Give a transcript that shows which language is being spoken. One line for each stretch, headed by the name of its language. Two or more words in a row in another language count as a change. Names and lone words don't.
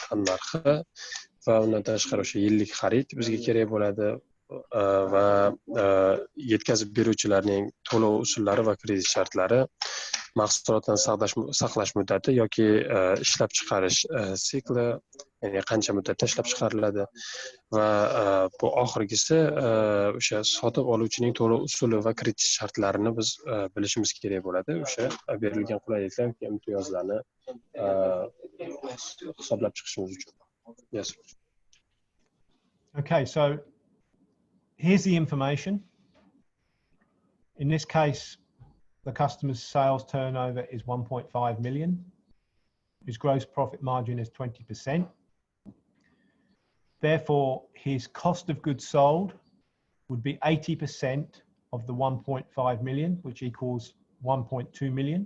Uzbek: tannarxi va undan tashqari o'sha yillik xarid bizga kerak bo'ladi va yetkazib beruvchilarning to'lov usullari va kredit shartlari, mahsulotlarni saqlash muddati yoki ishlab chiqarish sikli, ya'ni qancha muddatda ishlab chiqariladi va bu oxirgisi o'sha sotib oluvchining to'lov usuli va kredit shartlarini biz bilishimiz kerak bo'ladi. O'sha berilgan qulayliklar yoki imtiyozlarni hisoblab chiqishimiz uchun.
English: Yes. Okay, so here's the information. In this case, the customer's sales turnover is 1.5 million. His gross profit margin is 20%. Therefore, his cost of goods sold would be 80% of the 1.5 million, which equals 1.2 million.